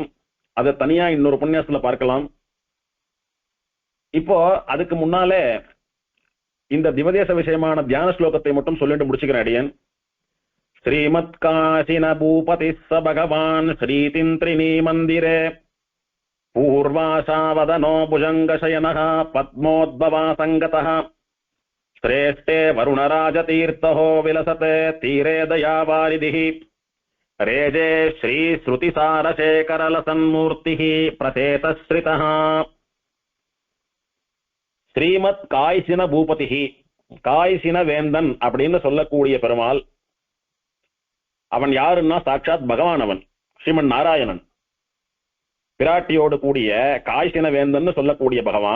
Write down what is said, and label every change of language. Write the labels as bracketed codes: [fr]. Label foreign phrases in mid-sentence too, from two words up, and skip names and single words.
[ta] அதை தனியா இன்னொரு உபன்யாசத்துல பார்க்கலாம். இப்போ அதுக்கு முன்னாலே இந்த திவதேச விஷயமான தியான ஸ்லோகத்தை மட்டும் சொல்லிட்டு முடிச்சுக்கிறேன் அடியன். [sa] श्रीमत् काशिन भूपति च भगवान् श्रीतिन्त्रिणी मन्दिरे पूर्वाशावदनो भुजङ्गशयनः पद्मोद्भवा सङ्गतः श्रेष्ठे वरुणराजतीर्थो विलसते तीरे दयावारिधिः रेजे श्रीश्रुतिसारशेखरलसन्मूर्तिः प्रचेतश्रितः श्रीमत् काशिन भूपतिः, [ta] காய்சின வேந்தன் அப்படின்னு சொல்லக்கூடிய பெருமாள். அவன் யாருன்னா சாட்சாத் பகவான். அவன் ஸ்ரீமன் நாராயணன். பிராட்டியோடு கூடிய காய்சின வேந்தன் சொல்லக்கூடிய பகவான்.